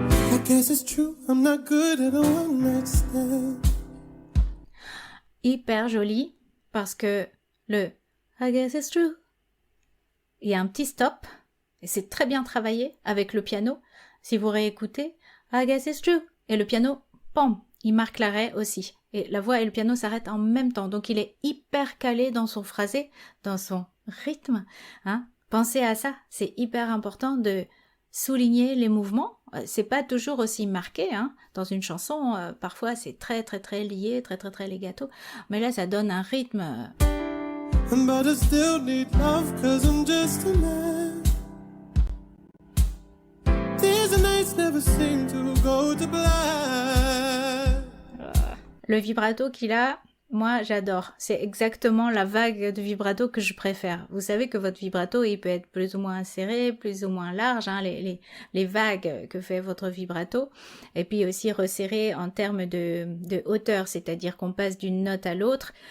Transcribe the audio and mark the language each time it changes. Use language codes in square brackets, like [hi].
[en] I guess it's true, I'm not good at a one night stand. [fr] Hyper joli parce que le [en] I guess it's true, [fr] il y a un petit stop et c'est très bien travaillé avec le piano. Si vous réécoutez [en] I guess it's true [fr] et le piano, pam, il marque l'arrêt aussi. Et la voix et le piano s'arrêtent en même temps. Donc il est hyper calé dans son phrasé, dans son rythme. Hein. Pensez à ça, c'est hyper important de souligner les mouvements. C'est pas toujours aussi marqué, hein. Dans une chanson, parfois c'est très lié, très legato. Mais là, ça donne un rythme. [en] But I still need love 'cause I'm just a man. These nights never seem to go to plan. [fr] Le vibrato qu'il a, moi j'adore. C'est exactement la vague de vibrato que je préfère. Vous savez que votre vibrato, il peut être plus ou moins serré, plus ou moins large, hein, les vagues que fait votre vibrato. Et puis aussi resserré en termes de hauteur, c'est-à-dire qu'on passe d'une note à l'autre.